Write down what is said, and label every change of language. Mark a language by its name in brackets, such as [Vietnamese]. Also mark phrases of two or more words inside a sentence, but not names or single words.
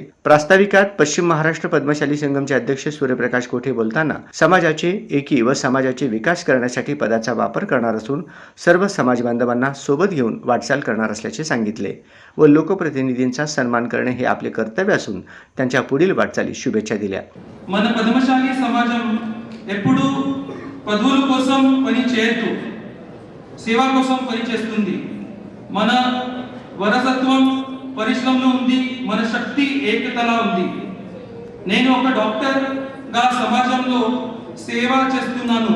[Marathi] प्रास्ताविकात पश्चिम महाराष्ट्र पद्मशाली संघमचे अध्यक्ष सूर्यप्रकाश कोठे बोलताना समाजाचे एकी व समाजाचे विकास करण्यासाठी पदाचा वापर करणार असून सर्व समाज बांधवांना सोबत घेऊन वाटचाल करणार असल्याचे सांगितले व लोकप्रतिनिधींचा सन्मान करणे हे आपले कर्तव्य असून त्यांच्या पुढील वाटचालीस शुभेच्छा दिल्या। [Telugu] మన పద్మశాలి సమాజం ఎప్పుడు పదవుల కోసం పని చేయదు, సేవ కోసం పని చేస్తుంది। మన వారసత్వం పరిశ్రమలో ఉంది, మన శక్తి ఏకతలో ఉంది। నేను ఒక డాక్టర్ గా సమాజంలో సేవ చేస్తున్నాను।